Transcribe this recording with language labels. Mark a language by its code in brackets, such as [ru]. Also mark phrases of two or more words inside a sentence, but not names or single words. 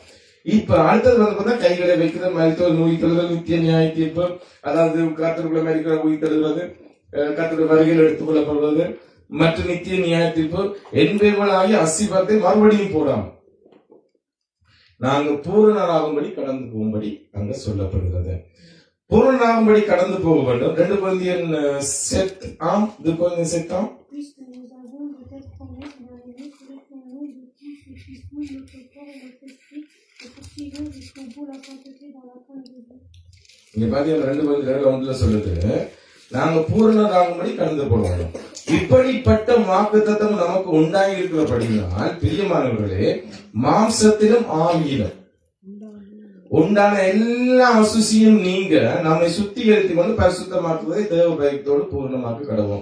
[ta] இப்ப அடுத்தது வந்து கைகளை வைக்கிறது, மருத்துவ நோய் தழுதல், நித்திய நியாய தீர்ப்பு, அதாவது கர்த்தருக்குள்ள மரிக்கிற உயிர் தழுகிறது, கர்த்தருடைய வருகையில் எடுத்துக் கொள்ளப்படுவது மற்றும் நித்திய நியாய தீர்ப்பு என்பவைகளாகிய அஸ்திபாரத்தை மறுபடியும் போடாம நாங்க பூரணராகும்படி கடந்து போகும்படி அங்க சொல்லப்படுகிறது. பூரணராகும்படி கடந்து போக வேண்டும். 2 Corinthians 7. [fr] Puisque nous avons de telles promesses, bien-aimés, soumettons-nous de tout ce qui souille notre corps et notre esprit, et poursuivons jusqu'au bout la sainteté dans la crainte de Dieu. [ta] இங்க பாத்தீங்கன்னா 2 Corinthians 1 சொல்லுது, நாங்க பூரணராகும்படி கடந்து போகணும். இப்படிப்பட்ட வாக்குத்தத்தம் நமக்கு உண்டாகி இருக்கிறபடினால் பிரியமானவர்களே, மாம்சத்திலும் ஆவியிலும் உண்டான எல்லா அசுசியும் நீங்க நம்மை சுத்திகரித்துக் கொண்டு பரிசுத்தமாக்குவதை தேவ பயத்தோடு பூர்ணமாக்க கடவோம்.